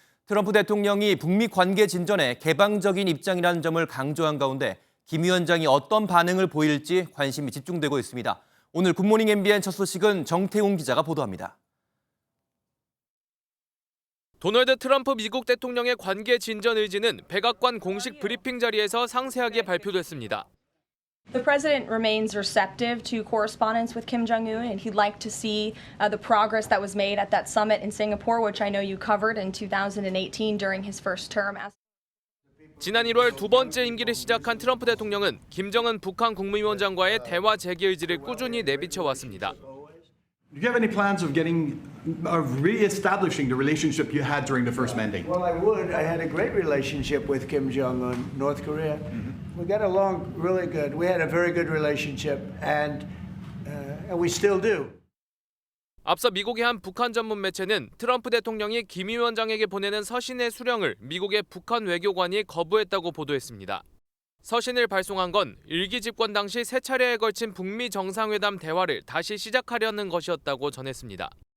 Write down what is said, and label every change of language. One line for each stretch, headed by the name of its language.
Korean: 트럼프 대통령이 북미 관계 진전에 개방적인 입장이라는 점을 강조한 가운데 김 위원장이 어떤 반응을 보일지 관심이 집중되고 있습니다. 오늘 굿모닝 MBN 첫 소식은 정태웅 기자가 보도합니다. 도널드 트럼프 미국 대통령의 관계 진전 의지는 백악관 공식 브리핑 자리에서 상세하게 발표됐습니다.
English: The president remains receptive to correspondence with Kim Jong-un, and he'd like to see the progress that was made at that summit in Singapore, which I know you covered in 2018 during his first term.
Korean: 지난 1월 두 번째 임기를 시작한 트럼프 대통령은 김정은 북한 국무위원장과의 대화 재개 의지를 꾸준히 내비쳐 왔습니다.
English: Do you have any plans of re-establishing the relationship you had during the first mandate? Well, I would. I had a great relationship with Kim Jong-un, North Korea. We got along really good. We had a very good relationship, and we still do.
Korean: 앞서 미국의 한 북한 전문 매체는 트럼프 대통령이 김 위원장에게 보내는 서신의 수령을 미국의 북한 외교관이 거부했다고 보도했습니다. 서신을 발송한 건 일기 집권 당시 세 차례에 걸친 북미 정상회담 대화를 다시 시작하려는 것이었다고 전했습니다.